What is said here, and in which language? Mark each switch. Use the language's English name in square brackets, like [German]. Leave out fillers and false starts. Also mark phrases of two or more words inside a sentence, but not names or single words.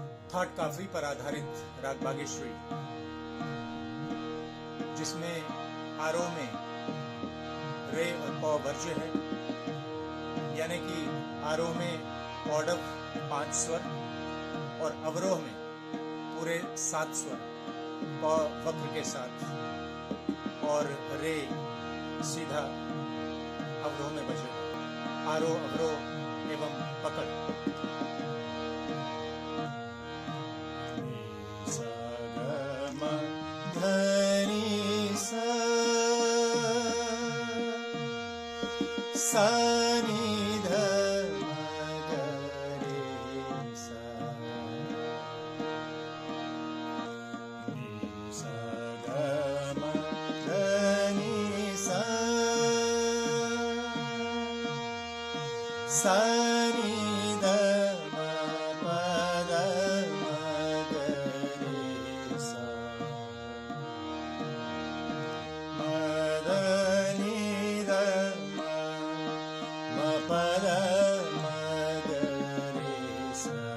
[Hindi] थॉट काफी पर आधारित राग बागेश्वरी, जिसमें आरोह में रे और पौ वर्ज्य है, यानी कि आरोह में पौडव 5 स्वर और अवरोह में पूरे 7 स्वर पौ वक्र के साथ, और रे सीधा अवरोह में बजेगा। आरोह अवरोह एवं पकड़। सा नि ध म ग रे सा, नि सा ग म ध नि सा, सा नि ध म प द म ग रे सा, म ध नि ध पद म ग रे सा।